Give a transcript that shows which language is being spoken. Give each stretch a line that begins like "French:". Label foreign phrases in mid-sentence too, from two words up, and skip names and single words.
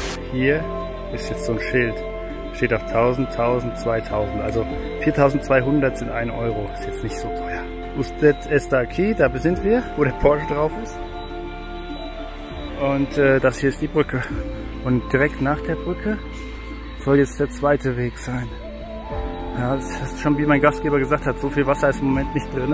German: hier ist jetzt so ein Schild. Steht auf 1000, 1000, 2000. Also 4200 sind 1 Euro. Ist jetzt nicht so teuer.
Spanish: Usted está aquí,
German: da sind wir, wo der Porsche drauf ist. Und das hier ist die Brücke. Und direkt nach der Brücke soll jetzt der zweite Weg sein. Ja, das ist schon, wie mein Gastgeber gesagt hat, so viel Wasser ist im Moment nicht drin.